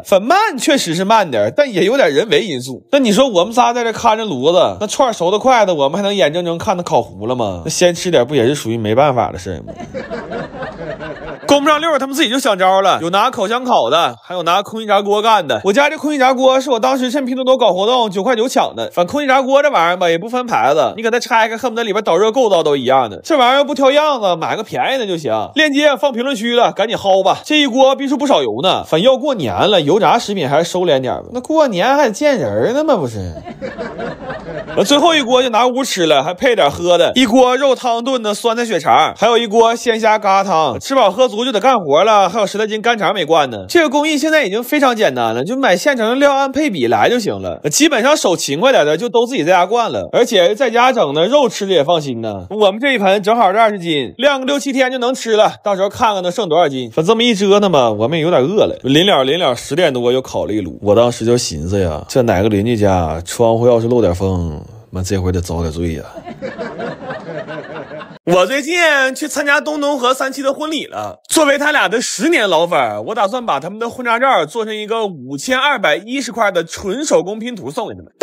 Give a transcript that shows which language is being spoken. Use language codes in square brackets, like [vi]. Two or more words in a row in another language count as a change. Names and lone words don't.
[zh] 很慢確實是慢點，但也有點人為因素。那你說我們仨在這看着爐子，那串熟得快的，我們還能眼睜睜看它烤糊了嗎？那先吃點不也是屬於沒辦法的事嗎？供不上溜，他們自己就想招了，有拿烤箱烤的，還有拿空氣炸鍋幹的。我家這空气炸鍋是我當時趁拼多多搞活動9塊9搶的。反正空气炸鍋這玩意兒吧，也不分牌子，你給它拆開，恨不得裡邊導熱構造都一樣的。這玩意兒不挑樣子，買個便宜的就行。鏈接放評論區了，趕緊薅吧。這一鍋必出不少油呢。反正要過年了，油炸食品還是收斂點吧。那過年還得見人呢嗎？不是。最後一鍋就拿屋吃了，還配點喝的，一鍋肉湯燉的酸菜血腸，還有一鍋鮮蝦疙瘩湯。吃飽喝足就得幹活了，還有10來斤乾腸沒灌呢。這個工藝現在已經非常簡單了，就買現成的料按配比來就行了。基本上手勤快點的就都自己在家灌了，而且在家整的肉吃的也放心呢。我們這一盆正好是20斤，晾個6、7天就能吃了，到時候看看能剩多少斤。反正這麼一折騰吧，我們也有點餓了。臨了10點多又烤了一爐，我當時就尋思呀，這哪個鄰居家窗戶要是漏點風，媽這回得遭點罪呀。我最近去參加東東和37的婚禮了，作為他倆的10年老粉，我打算把他們的婚紗照做成一個5210塊的純手工拼圖送給他們。